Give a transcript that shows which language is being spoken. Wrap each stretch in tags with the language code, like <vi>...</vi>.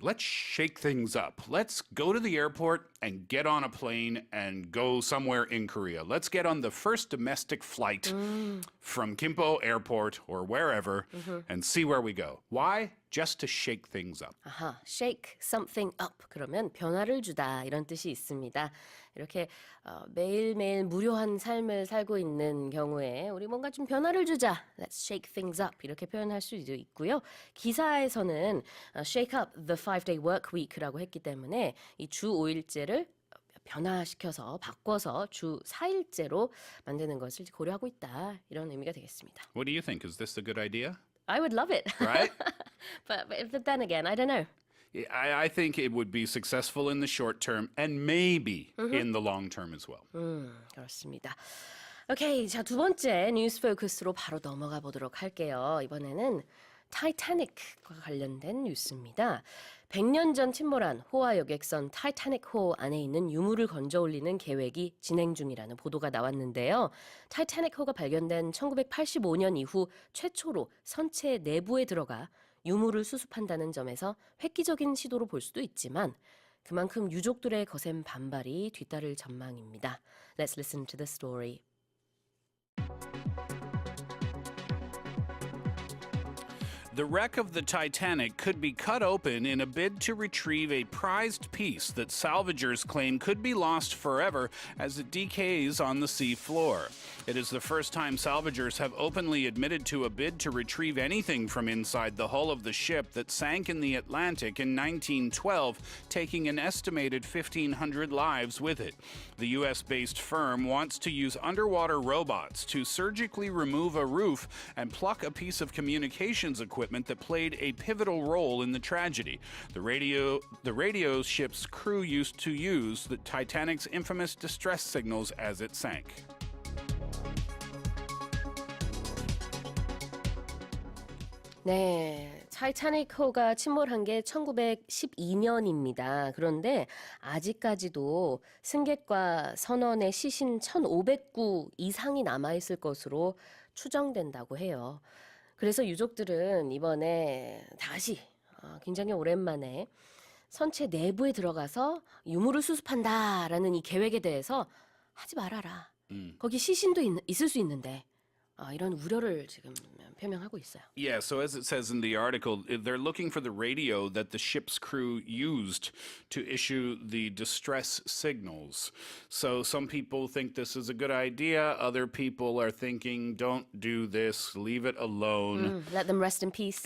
<en>Let's shake things up. Let's go to the airport and get on a plane and go somewhere in Korea. Let's get on the first domestic flight from Gimpo Airport or wherever and see where we go. Why? Just to shake things up. 아하, shake something up.</en> <ko>그러면 변화를 주다 이런 뜻이 있습니다. 이렇게 매일매일 무료한 삶을 살고 있는 경우에 우리 뭔가 좀 변화를 주자.</ko> <en>Let's shake things up.</en> <ko>이렇게 표현할 수도 있고요. 기사에서는</ko> <en>shake up the 5-day work week</en> <ko>라고 했기 때문에 이 주 5일제를 변화시켜서 바꿔서 주 4일제로 만드는 것을 고려하고 있다. 이런 의미가 되겠습니다.</ko> <en>What do you think? Is this a good idea? I would love it. Right? but then again, I don't know. I think it would be successful in the short term and maybe in the long term as well.</en> <ko>그렇습니다. 오케이, 자, 두 번째 뉴스 포커스로 바로 넘어가 보도록 할게요. 이번에는 타이타닉과 관련된 뉴스입니다. 100년 전 침몰한 호화 여객선 타이타닉호 안에 있는 유물을 건져 올리는 계획이 진행 중이라는 보도가 나왔는데요. 타이타닉호가 발견된 1985년 이후 최초로 선체 내부에 들어가 유물을 수습한다는 점에서 획기적인 시도로 볼 수도 있지만 그만큼 유족들의 거센 반발이 뒤따를 전망입니다.</ko> <en>Let's listen to the story. The wreck of the Titanic could be cut open in a bid to retrieve a prized piece that salvagers claim could be lost forever as it decays on the sea floor. It is the first time salvagers have openly admitted to a bid to retrieve anything from inside the hull of the ship that sank in the Atlantic in 1912, taking an estimated 1,500 lives with it. The U.S.-based firm wants to use underwater robots to surgically remove a roof and pluck a piece of communications equipment that played a pivotal role in the tragedy. The radio ship's crew used to use the Titanic's infamous distress signals as it sank.</en> <ko>네, 타이타닉호가 침몰한 게 1912년입니다. 그런데 아직까지도 승객과 선원의 시신 1,500구 이상이 남아있을 것으로 추정된다고 해요. 그래서 유족들은 이번에 다시 굉장히 오랜만에 선체 내부에 들어가서 유물을 수습한다라는 이 계획에 대해서 하지 말아라. 거기 시신도 있을 수 있는데 이런 우려를 지금 표명하고 있어요.</ko> <en>Yeah, so as it says in the article, they're looking for the radio that the ship's crew used to issue the distress signals. So some people think this is a good idea. Other people are thinking, don't do this, leave it alone. Let them rest in peace.</en>